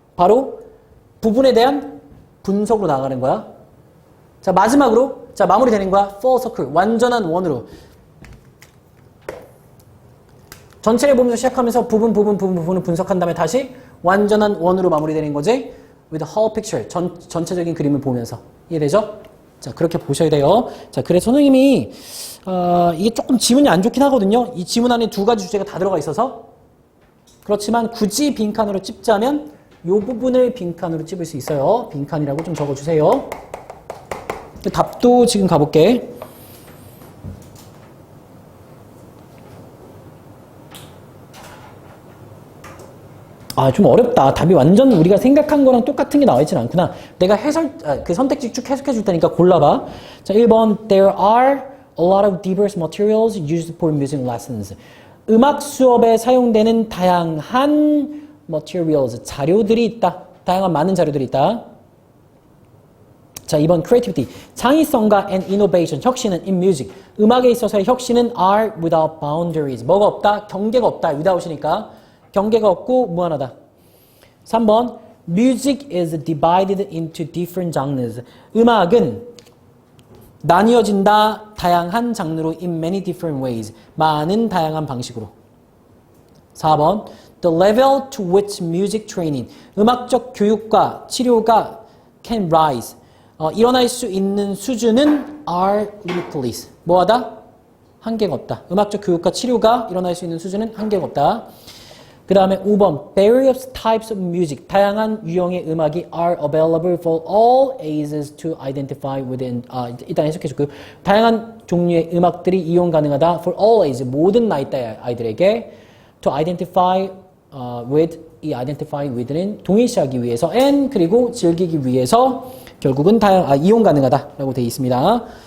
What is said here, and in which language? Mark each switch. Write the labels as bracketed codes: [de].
[ko] 바로 부분에 대한 분석으로 나아가는 거야. 자, 마지막으로 자, 마무리되는 거야. [en] full circle, [ko] 완전한 원으로. 전체를 보면서 시작하면서 부분을 분석한 다음에 다시 완전한 원으로 마무리되는 거지. [en] with the whole picture, [ko] 전체적인 그림을 보면서. 이해되죠? 자, 그렇게 보셔야 돼요. 자, 그래서 선생님이 이게 조금 지문이 안 좋긴 하거든요. 이 지문 안에 두 가지 주제가 다 들어가 있어서. 그렇지만 굳이 빈칸으로 찝자면 요 부분을 빈칸으로 찝을 수 있어요. 빈칸이라고 좀 적어주세요. 답도 지금 가볼게. 아, 좀 어렵다. 답이 완전 우리가 생각한 거랑 똑같은 게 나와 있진 않구나. 내가 그 선택지 쭉 해석해 줄 테니까 골라봐. 자, 1번. [en] There are a lot of diverse materials used for music lessons. [ko] 음악 수업에 사용되는 다양한 materials, 자료들이 있다. 다양한 많은 자료들이 있다. 자, 2번. Creativity. 창의성과 [en] and innovation, 혁신은 in music. [ko] 음악에 있어서의 혁신은 [en] are without boundaries. [ko] 뭐가 없다? 경계가 없다. without이니까. 경계가 없고 무한하다. 3번. [en] Music is divided into different genres. [ko] 음악은 나뉘어진다. 다양한 장르로 [en] in many different ways. [ko] 많은 다양한 방식으로. 4번. [en] The level to which music training. [ko] 음악적 교육과 치료가 [en] can rise. [ko] 일어날 수 있는 수준은 [en] are limitless. [ko] 뭐하다? 한계가 없다. 음악적 교육과 치료가 일어날 수 있는 수준은 한계가 없다. 그 다음에 5번. [en] Various types of music. [ko] 다양한 유형의 음악이 [en] are available for all ages to identify within. [ko] 일단 해석해줄게요. 다양한 종류의 음악들이 이용 가능하다. [en] For all ages. [ko] 모든 나이대 아이들에게 [en] to identify with. [ko] 이 identify with는 동일시하기 위해서 and 그리고 즐기기 위해서 결국은 이용 가능하다라고 되어 있습니다.